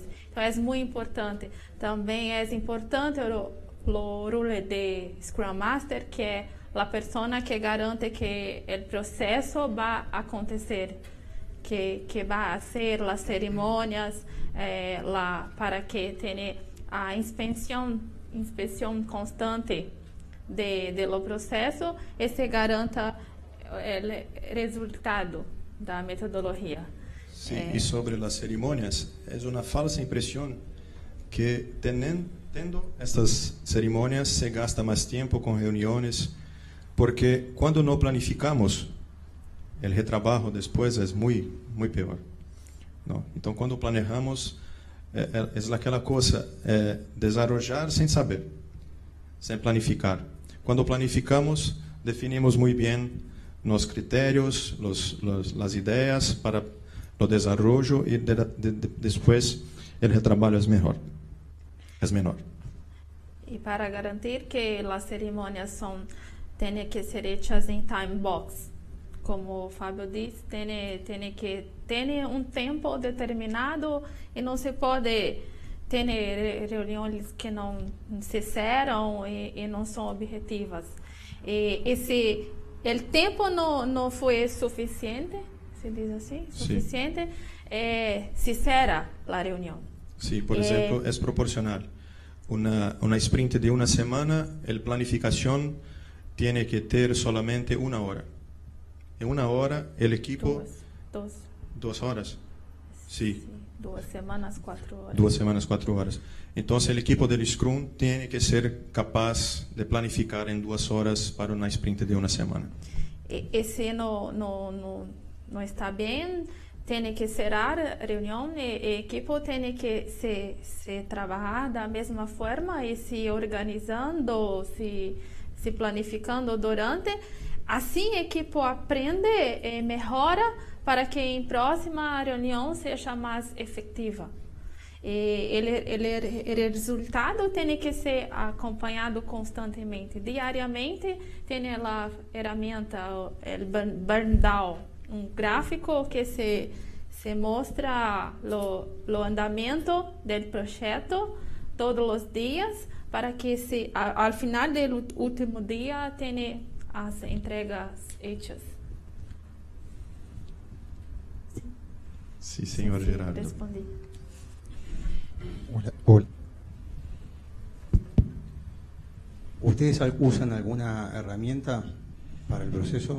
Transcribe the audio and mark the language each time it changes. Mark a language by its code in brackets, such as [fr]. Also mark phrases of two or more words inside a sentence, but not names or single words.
[pt] Então, é muito importante. Também é importante o role de Scrum Master, que é a pessoa que garante que o processo vai acontecer, que vai ser as cerimônias, para que tenha a inspeção constante do processo e se garanta o resultado da metodologia. [es] Sí, y sobre las ceremonias, es una falsa impresión que teniendo estas ceremonias se gasta más tiempo con reuniones, porque cuando no planificamos, el retrabajo después es muy peor, ¿no? Entonces, cuando planeamos, es aquella cosa, desarrollar sin saber, sin planificar. Cuando planificamos, definimos muy bien los criterios, las ideas para [pt] o desarrollo e depois o retrabalho é menor. [es] E para garantir que as cerimônias têm que ser hechas em time box, como o Fábio disse, tem que ter um tempo determinado e não se pode ter reuniões que não se cerram e não são objetivas. E se o tempo não foi suficiente, se diz assim, suficiente, se cierra a reunião. Sí, por ejemplo, es proporcional. Una sprint de una semana, la planificación tiene que ter solamente 1 hora. En 1 hora, el equipo... 2 horas. Sí. 2 semanas, 4 horas. 2 semanas, 4 horas. Entonces, el equipo del Scrum tiene que ser capaz de planificar en 2 horas para una sprint de 1 semana. [pt] E se não está bem, tem que cerrar a reunião e a equipe tem que se trabalhar da mesma forma e se organizando, se planificando durante. Assim a equipe aprende e melhora para que em próxima reunião seja mais efetiva. E o resultado tem que ser acompanhado constantemente. Diariamente tem a ferramenta, o burn down, gráfico que se mostra o andamento do projeto todos os dias para que ao final do último dia tenha as entregas hechas. [es] Sí, señor Gerardo. Respondí. Hola. ¿Ustedes usan alguna herramienta para el proceso?